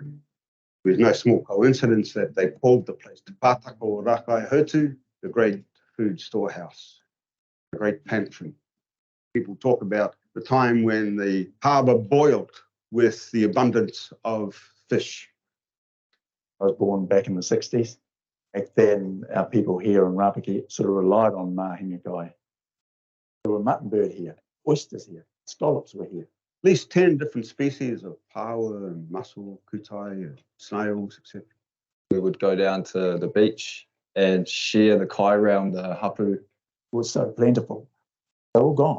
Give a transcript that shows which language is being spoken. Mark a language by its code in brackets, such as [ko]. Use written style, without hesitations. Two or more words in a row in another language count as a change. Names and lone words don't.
[en] There's no small coincidence that they called the place Te Pātaka o Rakai Hurtu, the great food storehouse, the great pantry. People talk about the time when the harbour boiled with the abundance of fish. I was born back in the 60s. Back then, our people here in Rapaki sort of relied on [mi] mahinga kai. [en] There were mutton bird here, oysters here, scallops were here. At least 10 different species of paua and mussel, kutai, and snails, etc. We would go down to the beach and share the kai around the hapu. It was so plentiful. They're all gone.